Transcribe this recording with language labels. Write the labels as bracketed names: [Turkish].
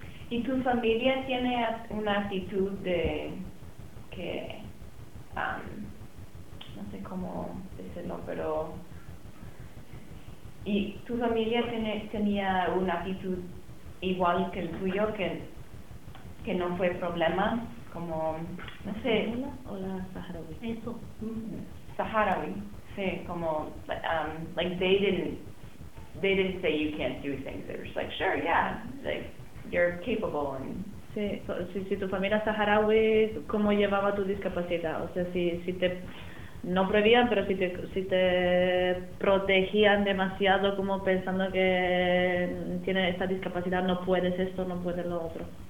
[Spanish] ¿Y tu familia tiene una actitud de que, no sé cómo decirlo, pero... ¿Y tu familia tenía una actitud igual que el tuyo, que no fue problema como, no sé, o la saharaui. Eso. Saharaui, sí, como, [English] like they didn't say you can't do things. They were just like, sure, yeah, like you're capable and. [Spanish] Si tu familia saharaui, ¿cómo llevaba tu discapacidad? O sea, si te no prohibían, pero si te protegían demasiado, como pensando que tiene esta discapacidad, no puedes esto, no puedes lo otro.